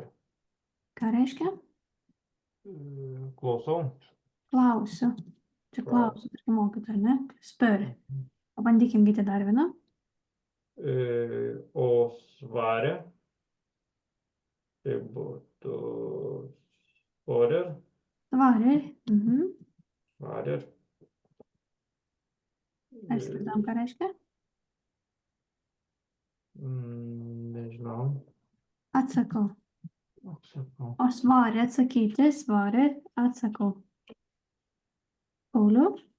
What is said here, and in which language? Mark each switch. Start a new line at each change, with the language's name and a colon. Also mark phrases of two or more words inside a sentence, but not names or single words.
Lithuanian: Ką reiškia? Klausau. Klausiu. Čia klausiu, tarkim, mokyt, ar ne? Spör. Pabandykim Gyti dar vieną. O svarė. Tai būtų sporer. Svarer. Svarer. Ar įsivaizduojam, ką reiškia? Nežinau. Atsakau. Atsakau. O svarė atsakyti, svarė atsakau. Pauliau?